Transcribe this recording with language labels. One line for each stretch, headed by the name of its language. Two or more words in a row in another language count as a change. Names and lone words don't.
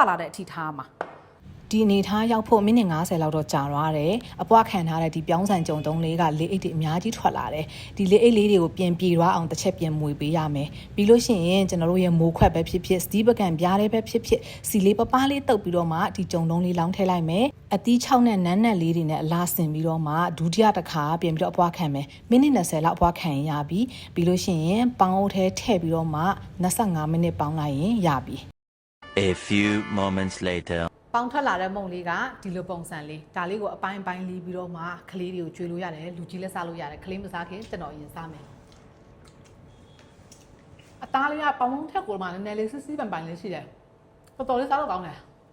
Burmese: လာတဲ့အထိထားမှာဒီအနေထားရောက်ဖို့မိနစ်50လောက်တော့ကြာသွားတယ်အပွားခံထားတဲ့ဒီပြောင်းဆန်ကြုံတုံးလေးကလေးအိတ်တွေအများကြီးထွက်လာတယ်ဒီလေးအိတ်လေးတွေကိုပြင်ပြေသွားအောင်တစ်ချက်ပြင်မွေပေးရမယ်ပြီးလို့ရှိရင်ကျွန်တော်တို့ရဲ့မိုးခွက်ပဲဖြစ်ဖြစ်စတီးပကံပြားလေးပဲဖြစ်ဖြစ်စီလေးပပားလေးတုပ်ပြီးတော့မှဒီကြုံတုံးလေးလောင်းထည့်လိုက်မယ်အသီး6နဲ့နန်းနဲ့လေးတွေနဲ့အလားဆင်ပြီးတော့မှဒုတိယတစ်ခါပြင်ပြီးတော့အပွားခံမယ်မိနစ်20လောက်အပွားခံရပြီပြီးလို့ရှိရင်ပေါင်းအုပ်ထဲထည့်ပြီးတော့မှ25မိနစ်ပေါင်းလိုက်ရင်ရပြီ
English: A few moments later
Burmese: ပေါင်းထွက်လာတဲ့မုံလေးကဒီလိုပုံစံလေးဒါလေးကိုအပိုင်းပိုင်းလီးပြီးတော့မှကလေးတွေကိုကျွေးလို့ရတယ်လူကြီးလည်းစားလို့ရတယ်ကလေးမစားခင်ကျွန်တော်ရင်စားမယ်အသားလေးကပေါင်းထက်ကိုမှနည်းနည်းလေးစစ်စစ်ပန်ပန်လေးရှိတယ်တော်တော်လေးစားလို့ကောင်းတယ်